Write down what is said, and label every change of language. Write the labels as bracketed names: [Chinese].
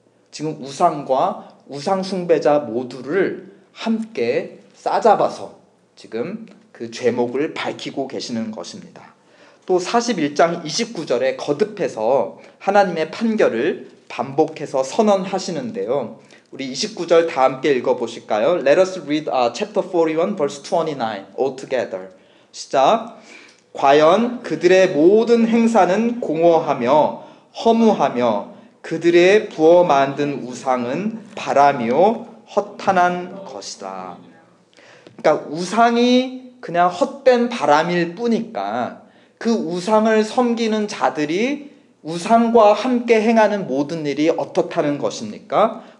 [Korean] 지금 우상과 우상 숭배자 모두를 함께 싸잡아서 지금 그 죄목을 밝히고 계시는 것입니다. 또 41장 29절에 거듭해서 하나님의 판결을 반복해서 선언하시는데요. 우리 29절 다 함께 읽어보실까요? [English] Let us read chapter 41 verse 29 all together. [Korean] 시작. 과연 그들의 모든 행사는 공허하며 허무하며 그들의 부어 만든 우상은 바람이요 허탄한 것이다. 그러니까 우상이 그냥 헛된 바람일 뿐이니까 그 우상을 섬기는 자들이 우상과 함께 행하는 모든 일이 어떻다는 것입니까?